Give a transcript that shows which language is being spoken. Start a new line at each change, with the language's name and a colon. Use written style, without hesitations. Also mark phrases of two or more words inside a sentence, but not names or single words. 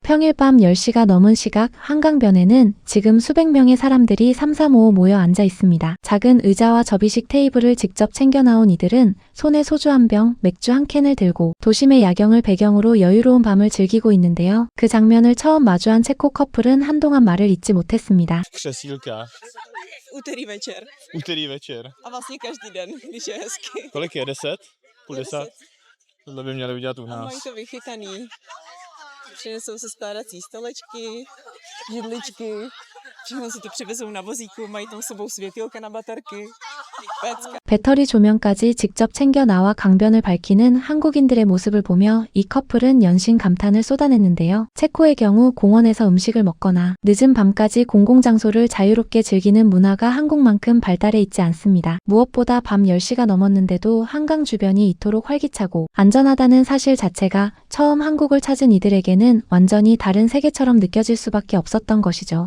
Korean: 평일 밤 10시가 넘은 시각 한강변에는 지금 수백 명의 사람들이 삼삼오오 모여 앉아 있습니다. 작은 의자와 접이식 테이블을 직접 챙겨 나온 이들은 손에 소주 한 병, 맥주 한 캔을 들고 도심의 야경을 배경으로 여유로운 밤을 즐기고 있는데요. 그 장면을 처음 마주한 체코 커플은 한동안 말을 잇지 못했습니다.
Czech: Křesílka. Úterý večer. Úterý večer. A vlastně každý den, když je hezky. Kolik je? 10? Půl 10? 10. Tohle by měli udělat u A nás. mají to vychytaný. Přinesou se skládací stolečky, židličky, všechno si to přivezou na vozíku, mají tam s sebou světýlka na baterky, pecka.
Korean: 배터리 조명까지 직접 챙겨 나와 강변을 밝히는 한국인들의 모습을 보며 이 커플은 연신 감탄을 쏟아냈는데요. 체코의 경우 공원에서 음식을 먹거나 늦은 밤까지 공공장소를 자유롭게 즐기는 문화가 한국만큼 발달해 있지 않습니다. 무엇보다 밤 10시가 넘었는데도 한강 주변이 이토록 활기차고 안전하다는 사실 자체가 처음 한국을 찾은 이들에게는 완전히 다른 세계처럼 느껴질 수밖에 없었던 것이죠.